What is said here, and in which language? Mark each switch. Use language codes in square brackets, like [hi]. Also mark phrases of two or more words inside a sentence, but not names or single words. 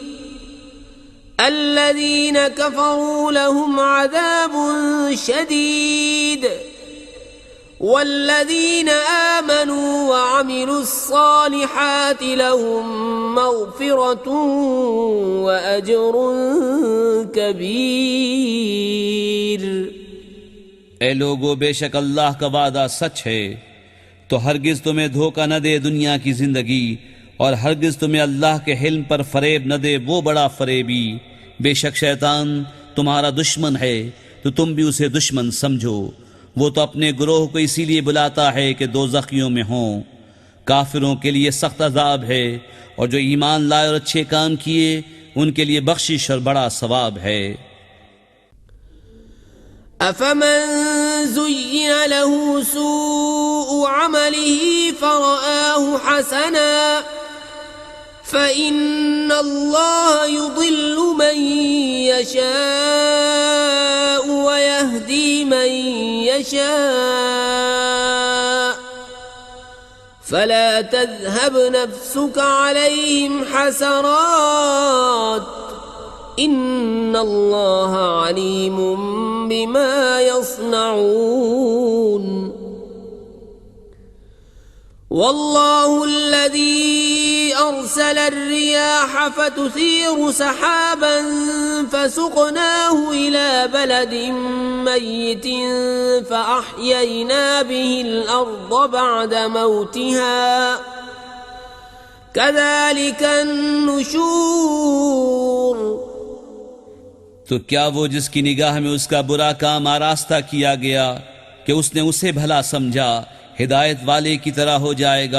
[ar] الذين كفروا لهم عذاب شديد والذين آمنوا وعملوا الصالحات لهم مغفرة وأجر كبير। [ur] اے لوگو، بے شک اللہ کا وعدہ سچ ہے، تو ہرگز تمہیں دھوکا نہ دے دنیا کی زندگی، اور ہرگز تمہیں اللہ کے حلم پر فریب نہ دے وہ بڑا فریبی. بے شک شیطان تمہارا دشمن ہے، تو تم بھی اسے دشمن سمجھو. وہ تو اپنے گروہ کو اسی لیے بلاتا ہے کہ دوزخیوں میں ہوں. کافروں کے لیے سخت عذاب ہے، اور جو ایمان لائے اور اچھے کام کیے ان کے لیے بخشش اور بڑا ثواب ہے. [ar] أفمن زين له سوء عمله فرآه حسنا فإن الله يضل من يشاء ويهدي من يشاء فلا تذهب نفسك عليهم حسرات إن الله عليم بما يصنعون. والله الذي أرسل الرياح فتثير سحابا فسقناه إلى بلد ميت فأحيينا به الأرض بعد موتها كذلك النشور. [ur] تو کیا وہ جس کی نگاہ میں اس کا برا کام آراستہ کیا گیا کہ اس نے اسے بھلا سمجھا، ہدایت والے کی طرح ہو جائے گا.